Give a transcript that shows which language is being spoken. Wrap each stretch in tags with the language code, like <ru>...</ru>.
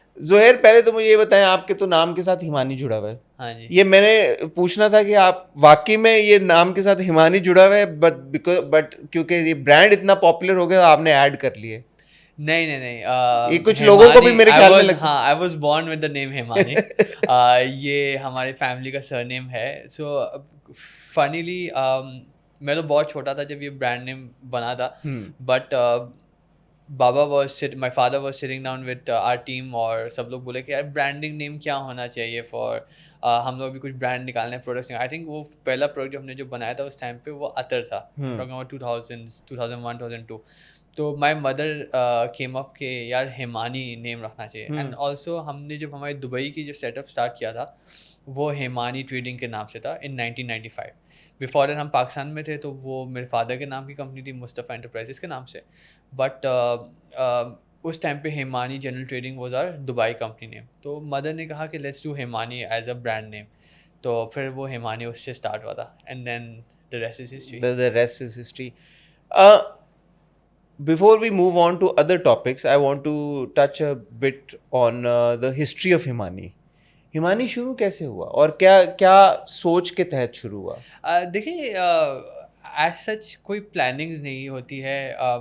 <ur>زہیر پہلے تو مجھے یہ بتائیں، آپ کے تو نام کے ساتھ ہمانی جڑا ہوا ہے. ہاں جی. یہ میں نے پوچھنا تھا کہ آپ واقعی میں یہ نام کے ساتھ ہمانی جڑا ہوا ہے، بٹ کیونکہ یہ برانڈ اتنا پاپولر ہو گیا آپ نے ایڈ کر لیے. نہیں یہ کچھ لوگوں کو بھی میرے خیال میں لگتا</ur> <en>ہاں، I was born with the name Hemani.</en> <ur>یہ ہماری فیملی کا سر نیم ہے.</ur> <en>so family</en> <ur>میں تو بہت چھوٹا تھا جب یہ برانڈ نیم بنا تھا، but</ur> <en>my father was sitting down with our team</en> <ur>اور سب لوگ بولے کہ یار برانڈنگ نیم کیا ہونا چاہیے فار ہم لوگ بھی کچھ برانڈ نکالنے پروڈکٹس.</ur> <en>I think</en> <ur>وہ پہلا پروڈکٹ جو ہم نے جو بنایا تھا اس ٹائم پہ وہ عطر تھا. 2001 2002. تو</ur> <en>my mother came up</en> <ur>کہ یار ہیمانی نیم رکھنا چاہیے.</ur> <en>and also</en> <ur>ہم نے جب ہمارے دبئی کی جو سیٹ اپ اسٹارٹ کیا تھا وہ ہیمانی ٹریڈنگ کے نام سے تھا</ur> <en>In 1995.</en> <ur>بیفور ہم پاکستان میں تھے تو وہ میرے فادر کے نام کی کمپنی تھی، مصطفیٰ انٹرپرائزز کے نام سے. بٹ اس ٹائم پہ ہیمانی general trading</ur> <en>Was our Dubai company name.</en> <ur>تو مدر نے کہا کہ</ur> <en>Let's do Hemani as a brand name.</en> <ur>تو پھر وہ ہیمانی اس سے اسٹارٹ ہوا تھا.</ur> <en>And then the rest is history. The rest is history. Before we move on to other topics, I want to touch a bit on the history of Hemani.</en> <ur>ہمانی شروع کیسے ہوا اور کیا سوچ کے تحت شروع ہوا؟ دیکھیے</ur> <en>as such</en> <ur>کوئی پلاننگز نہیں ہوتی ہے.</ur>